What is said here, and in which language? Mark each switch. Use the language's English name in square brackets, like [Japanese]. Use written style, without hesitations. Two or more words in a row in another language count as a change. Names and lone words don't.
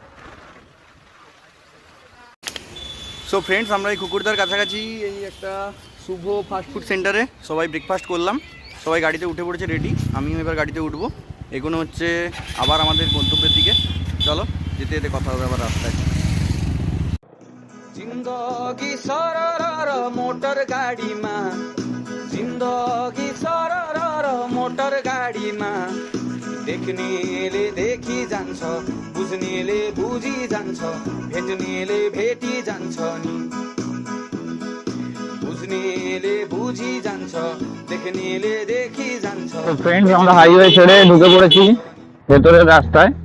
[English] So friends, [Bangla] আমরা এই কুকুরদার কাছাকাছি এই একটা শুভ [English] fastfood centre [Bangla] সবাই ব্রেকফাস্ট করলাম। সবাই গাড়িতে উঠে পড়েছে রেডি, আমিও এবার গাড়িতে উঠবো। এগুলো হচ্ছে আবার আমাদের গন্তব্যের দিকে। চলো যেতে যেতে কথা হবে আবার রাস্তায়। [Nepali] जिन्दगी सरर मोटर गाडीमा, जिन्दगी सरर मोटर गाडीमा, देख्नेले देखि जान्छ, बुझ्नेले बुझी जान्छ, भेट्नेले भेटी जान्छ नि, बुझ्नेले बुझी जान्छ, देख्नेले देखि जान्छ। [Bangla] फ्रेंड्स, আমরা হাইওয়ে ছেড়ে ঢুকে পড়েছি ভেতরের রাস্তায়।